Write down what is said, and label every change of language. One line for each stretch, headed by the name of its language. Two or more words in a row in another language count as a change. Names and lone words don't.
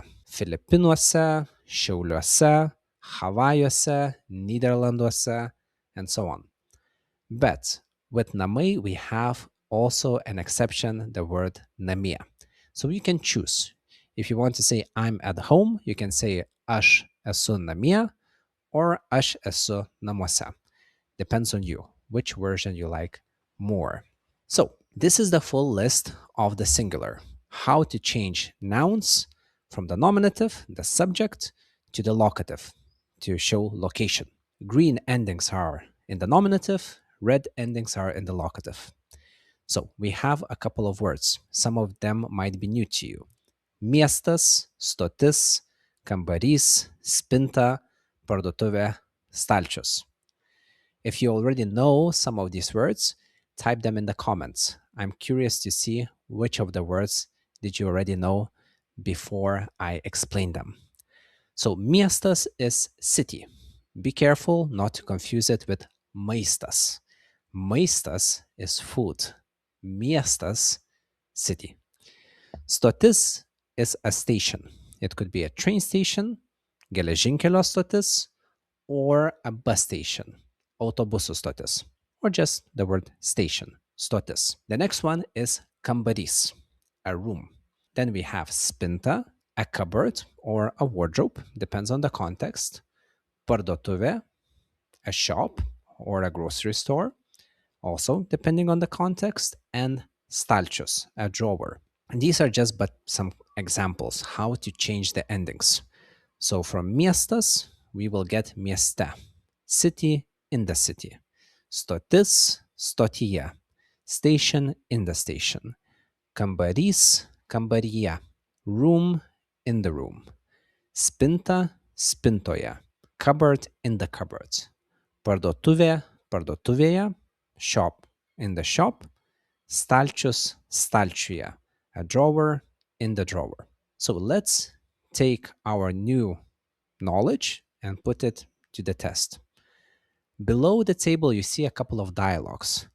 Lithuanian: Filipinuose, Šiauliuose, Hawaiiuose, Niderlanduose,
English: and so on. But with namai, we have also an exception, the word namie. So you can choose. If you want to say I'm at home, you can say
Lithuanian: aš esu namie
English: or
Lithuanian: aš esu namuose.
English: Depends on you, which version you like more. So this is the full list of the singular. How to change nouns from the nominative, the subject, to the locative to show location. Green endings are in the nominative, red endings are in the locative. So we have a couple of words. Some of them might be new to you.
Lithuanian: Miestas, stotis, kambarys, spinta, parduotuvė, stalčius.
English: If you already know some of these words, type them in the comments. I'm curious to see which of the words did you already know before I explain them. So miestas is city. Be careful not to confuse it with maistas. Maistas is food. Miestas, city. Stotis is a station. It could be a train station,
Lithuanian: geležinkelio stotis,
English: or a bus station,
Lithuanian: autobusų stotis,
English: or just the word station, stotis. The next one is kambarys, a room. Then we have spinta, a cupboard or a wardrobe, depends on the context. Parduotuvė, a shop or a grocery store, also depending on the context. And stalčius, a drawer. And these are just but some examples how to change the endings. So from miestas, we will get mieste, city in the city.
Lithuanian: Stotis, stotyje,
English: station in the station.
Lithuanian: Kambarys, kambaryje,
English: room in the room.
Lithuanian: Spinta, spintoje,
English: cupboard in the cupboard.
Lithuanian: Parduotuvė, parduotuvėje,
English: shop in the shop.
Lithuanian: Stalčius, stalčiuje,
English: a drawer in the drawer. So let's take our new knowledge and put it to the test. Below the table, you see a couple of dialogues.